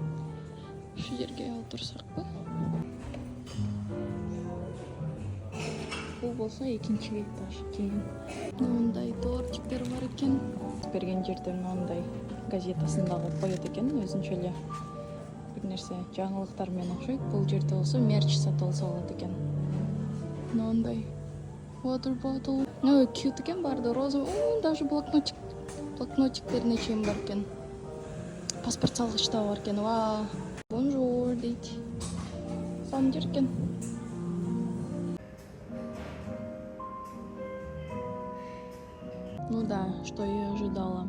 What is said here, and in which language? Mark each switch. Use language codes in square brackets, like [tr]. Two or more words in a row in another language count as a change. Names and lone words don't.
[ky] Ушу жерге отурсакпы? Бул болсо 2-чи этаж кийин. Мындай тортиктер бар экен. Берген жерде мындай газетасында коюп коет экен, өзүнчө эле бир нерсе жаңылыктар менен окшойт. Бул жерде болсо мерч сатып алса болот экен. Мындай [en] water bottle. [ky] Cute экен, барды роза. Даже блокнотиктерине чейин бар экен. Паспорт салгыч да бар экен. Ва, бонжур дейт. Сонун жер экен. [ru] Ну да, что я ожидала.